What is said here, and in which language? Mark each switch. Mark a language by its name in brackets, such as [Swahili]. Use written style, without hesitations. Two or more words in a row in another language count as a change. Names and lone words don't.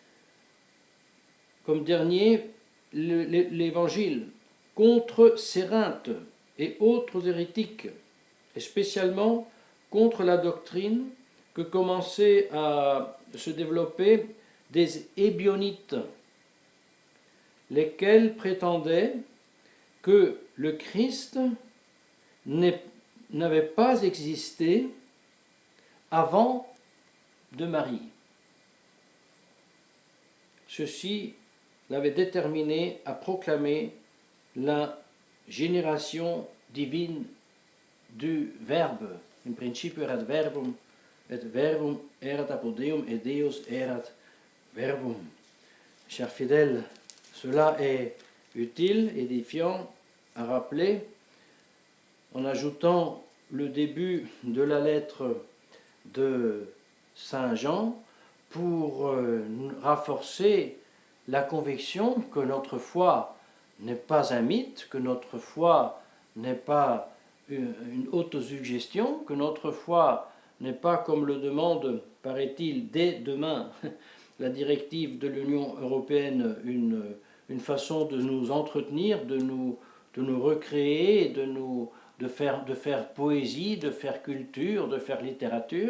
[French] comme dernier l'évangile contre Cérinthe et autres hérétiques, et spécialement contre la doctrine que commençait à se développer des Ébionites, lesquels prétendaient que le Christ n'avait pas existé avant de Marie. Ceci l'avait déterminé à proclamer la génération divine du Verbe. [Latin] In principio erat verbum, et verbum erat apud Deum, et Deus erat verbum. [French] Chers fidèles, cela est utile, édifiant à rappeler, en ajoutant le début de la lettre de Saint Jean pour renforcer la conviction que notre foi n'est pas un mythe, que notre foi n'est pas une autosuggestion, que notre foi n'est pas, comme le demande, paraît-il, dès demain, la directive de l'Union européenne, une façon de nous entretenir, de nous recréer, de faire poésie, de faire culture, de faire littérature.